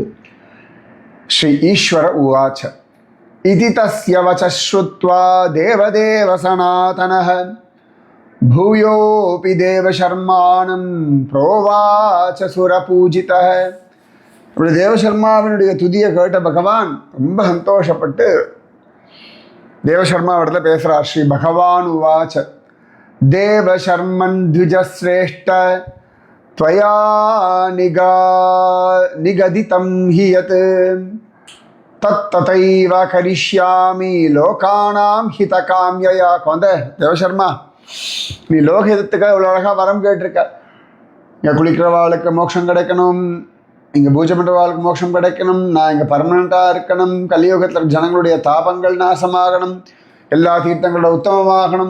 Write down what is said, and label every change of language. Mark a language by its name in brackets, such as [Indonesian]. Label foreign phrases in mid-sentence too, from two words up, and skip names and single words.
[Sanskrit] श्री ईश्वर उवाच इति तस्य वच श्रुत्वा देवदेव सनातनः भूयोऽपि देवशर्माणं प्रोवाच सुरपूजितः. [Tamil] அப்படி தேவசர்மாவினுடைய துதியை கேட்ட பகவான் ரொம்ப சந்தோஷப்பட்டு தேவசர்மாவிடத்தில் பேசுகிறார். [Sanskrit] श्री भगवान् उवाच देवशर्मन् द्विजश्रेष्ठ त्वया निगदितं हि यत् तत्तथैव करिष्यामि लोकानां हितकाम्यया. [Tamil] குழந்தை தேவசர்மா, நீ லோகத்துக்காக இவ்வளோ அழகாக வரம் கேட்டிருக்க. இங்கே குளிக்கிறவாளுக்கு மோட்சம் கிடைக்கணும், இங்கே பூஜை பண்ணுறவாளுக்கு மோட்சம் கிடைக்கணும், நான் இங்கே பர்மனண்ட்டாக இருக்கணும், கலியுகத்தில் ஜனங்களுடைய தாபங்கள் நாசமாகணும், எல்லா தீர்த்தங்களோட உத்தமமாகணும்.